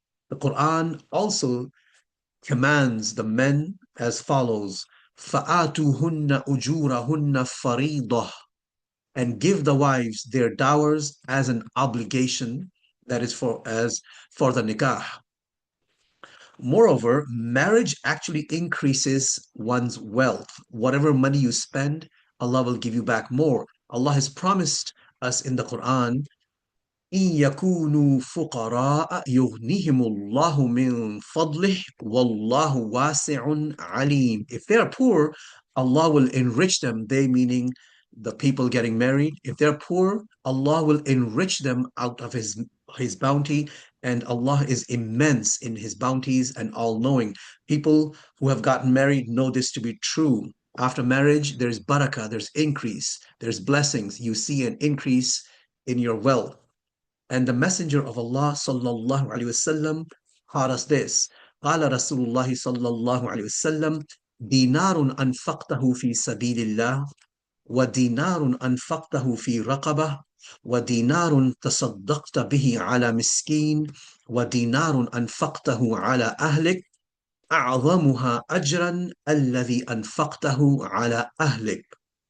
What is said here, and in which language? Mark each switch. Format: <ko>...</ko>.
<en>The Quran also commands the men as follows:</en> <ar>فَآتُوهُنَّ أُجُورَهُنَّ فَرِيضَةً,</ar> <en>and give the wives their dowers as an obligation, that is for the nikah. Moreover, marriage actually increases one's wealth. Whatever money you spend, Allah will give you back more. Allah has promised us in the Quran,</en> <ar>إِن يَكُونُوا فُقَرَاءَ يُغْنِهِمُ اللَّهُ مِن فَضْلِهِ وَاللَّهُ وَاسِعٌ عَلِيمٌ.</ar> <en>If they are poor, Allah will enrich them, they meaning the people getting married. If they're poor, Allah will enrich them out of His bounty, and Allah is immense in His bounties and all-knowing. People who have gotten married know this to be true. After marriage, there's barakah, there's increase, there's blessings. You see an increase in your wealth. And the Messenger of Allah sallallahu alaihi wasallam taught us this.</en> <ar>قال رسول الله صلى الله عليه وسلم دينار أنفقته في سبيل الله ودينار أنفقته في رقبة ودينار تصدقت به على مسكين ودينار أنفقته على أهلك أعظمها أجرا الذي أنفقته على أهلك.</ar>